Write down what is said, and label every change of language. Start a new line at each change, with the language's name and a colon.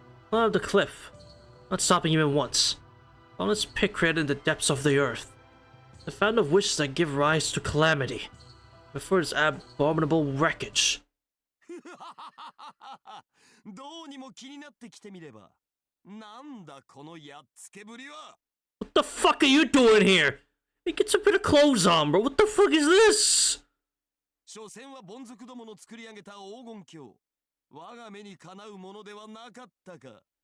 English: Well, the cliff. Not stopping even once. All its pit created in the depths of the earth. The fountain of wishes that give rise to calamity. Before this abominable wreckage.
Japanese: どうにも気になってきてみれば。なんだこのやっつけぶりは。
English: What the fuck are you doing here? Hey, get some bit of clothes on, bro. What the fuck is this?
Japanese: 所詮は凡族どもの作り上げた黄金鏡。我が目にかなうものではなかったか。